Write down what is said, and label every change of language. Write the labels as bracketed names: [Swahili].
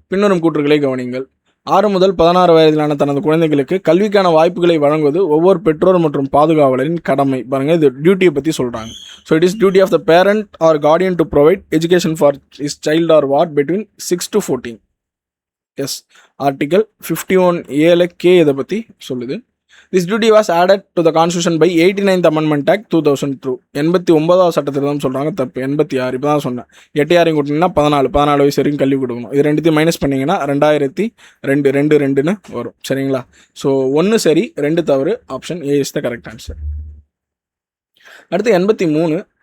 [Tamil] பின்வரும் கூற்றுகளை கவனிங்கள். 6 முதல் 16 வயதிலான தனது குழந்தைகளுக்கு கல்விக்கான வாய்ப்புகளை வழங்குவது ஒவ்வொரு பெற்றோர் மற்றும் பாதுகாவலரின் கடமை. பாருங்கள், இது டியூட்டியை பற்றி சொல்கிறாங்க. [English] So it is duty of the parent or guardian to provide education for is child or ward between 6 to 14. [Tamil] S, article 51A K இதை பற்றி சொல்லுது. [English] This duty was added to the Constitution by 89th Amendment Act 2002. [Tamil] 89வது சட்டத்திருத்தம் சொல்கிறாங்க, தப்பு. 86 இப்போ தான் சொன்னேன். 8 கூட்டிங்கன்னா 14 வயசு வரைக்கும் கல்வி கொடுக்கணும். இது ரெண்டுத்தையும் மைனஸ் பண்ணிங்கன்னா 2002 வரும். சரிங்களா. ஸோ 1 சரி, 2 தவறு. [English] Option A is the correct answer. [Tamil] அடுத்து 83.